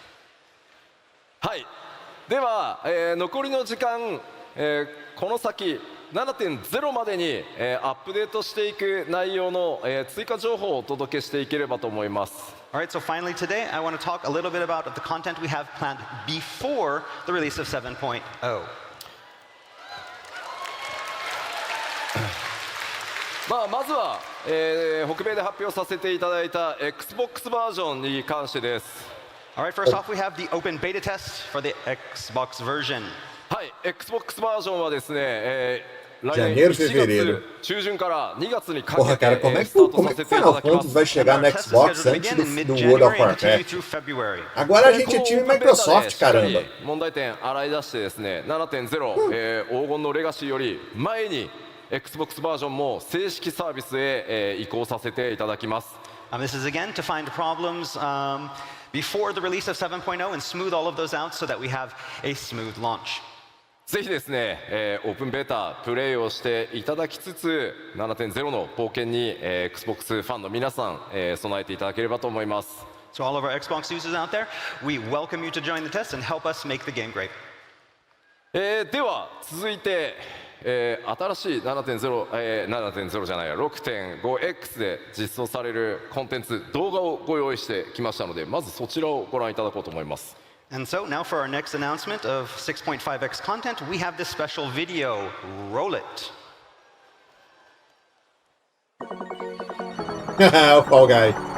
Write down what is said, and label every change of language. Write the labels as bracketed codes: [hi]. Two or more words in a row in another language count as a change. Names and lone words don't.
[ja] はいでは、残りの時間、この先 7.0 までに、アップデートしていく内容の、追加情報をお届けしていければと思います。 [en] All right, so finally today, I want to talk a little bit about the content we have planned before the release of 7.0. [ja] まずは、北米で発表させていただいた Xbox バージョンに関してです。 [en] All right, first off, we have the open beta test for the Xbox version. [ja] はい、Xbox バージョンはですね、来年 [pt] Janeiro, [ja] 1 [pt] fevereiro. [ja] 月中旬から2月にか [pt] Porra, [ja] け [pt] cara, [ja] て [pt] como é [ja] スター [pt] que [ja] ト [pt] como [ja] さ [pt] é que [ja] せていた [pt] Final [ja] だきま [pt] Fantasy [ja] す。 [pt] vai chegar [en] Our [pt] no [en] test is [pt] Xbox [en] scheduled to [pt] antes [en] begin in [pt] do World of [en] mid-January and continue [pt] Warcraft? [en] through February. [pt] Agora a gente é time [ja] このオープンベータで [pt] Microsoft, [ja] しっかり [pt] caramba. [ja] 問題点洗い出してですね 7.0、黄金のレガシーより前に Xbox バージョンも正式サービスへ、移行させていただきます。 [en] This is again to find problems before the release of 7.0 and smooth all of those out so that we have a smooth launch. [ja] ぜひですね、オープンベータプレイをしていただきつつ 7.0 の冒険に、Xbox ファンの皆さん、備えていただければと思います。 [en] So all of our Xbox users out there, we welcome you to join the test and help us make the game great. [ja] では続いて、新しい 7.0、7.0 じゃないや 6.5X で実装されるコンテンツ動画をご用意してきましたのでまずそちらをご覧いただこうと思います。 [en] And so now for our next announcement of 6.5x content, we have this special video. Roll it. [pt] O Fall Guy.